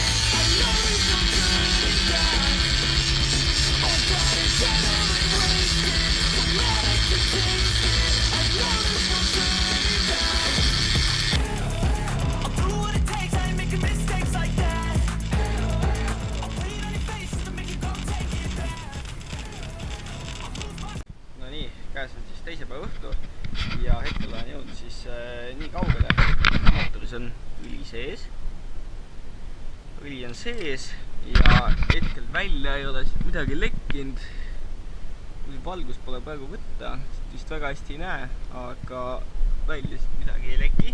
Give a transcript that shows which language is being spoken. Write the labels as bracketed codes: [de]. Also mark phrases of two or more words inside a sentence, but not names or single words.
[en] I know there's no turning back. Oh God, it's generally wasted, so glad I can taste it. I know there's no turning back. I'll do what it takes, I ain't making mistakes like that. I'll put it on your face to make you go take it back. [et] No nii, käes on siis teise päeva õhtu ja hetkel olen jõudnud siis nii kaugele, mootoris on õli sees. Õli on sees ja hetkel välja ei ole siit midagi lekkinud. Kui valgus pole praegu võtta, vist väga hästi ei näe, aga välja siit midagi ei leki.